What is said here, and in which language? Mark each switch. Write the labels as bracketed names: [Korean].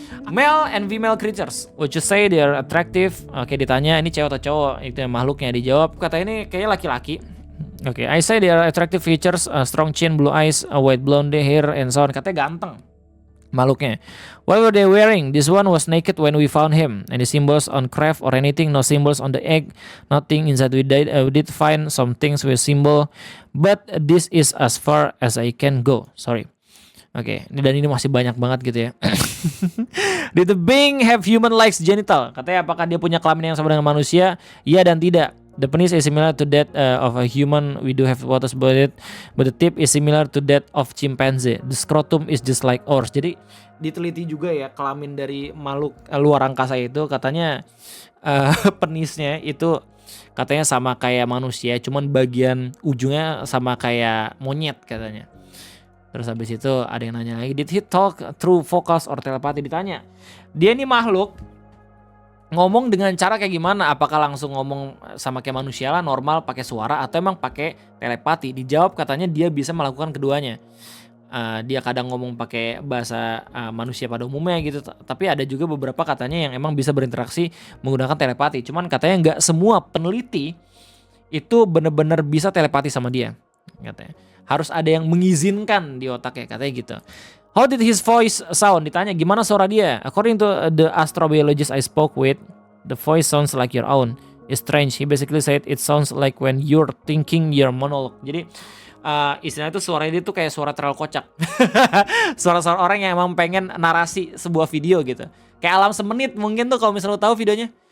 [English] Male and female creatures, would you say they are attractive? [Indonesian] Oke, ditanya ini cewek atau cowok, itu makhluknya. Dijawab kata ini kayaknya laki-laki. [English] Oke, I say they are attractive features, strong chin, blue eyes, white blonde hair, and so on. [Indonesian] Katanya ganteng. [English] makhluknya. What were they wearing? This one was naked when we found him. Any symbols on craft or anything? No symbols on the egg. Nothing inside. We did find some things with symbol, but this is as far as I can go. Sorry. [Indonesian] Oke, dan ini masih banyak banget gitu ya. [English] Did the being have human like genital? [Indonesian] Katanya apakah dia punya kelamin yang sama dengan manusia? Iya dan tidak. [English] The penis is similar to that of a human. We do have waters about it, but the tip is similar to that of chimpanzee. The scrotum is just like ours. [Indonesian] Jadi diteliti juga ya kelamin dari makhluk luar angkasa itu, katanya penisnya itu katanya sama kayak manusia, cuman bagian ujungnya sama kayak monyet katanya. Terus habis itu ada yang nanya lagi, [English] did he talk through focus or telepathy? [Indonesian] Ditanya, dia ini makhluk ngomong dengan cara kayak gimana? Apakah langsung ngomong sama kayak manusia lah, normal pakai suara, atau emang pakai telepati? Dijawab katanya dia bisa melakukan keduanya. Dia kadang ngomong pakai bahasa manusia pada umumnya gitu, tapi ada juga beberapa katanya yang emang bisa berinteraksi menggunakan telepati. Cuman katanya nggak semua peneliti itu benar-benar bisa telepati sama dia, katanya. Harus ada yang mengizinkan di otaknya, katanya gitu. [English] How did his voice sound? [Indonesian] Ditanya gimana suara dia. [English] According to the astrobiologist I spoke with, the voice sounds like your own. It's strange. He basically said it sounds like when you're thinking your monologue. [Indonesian] Jadi istilahnya itu suara dia tuh kayak suara terlalu kocak. Suara-suara orang yang emang pengen narasi sebuah video gitu. Kayak Alam Semenit mungkin tuh kalau misalnya lo tahu videonya.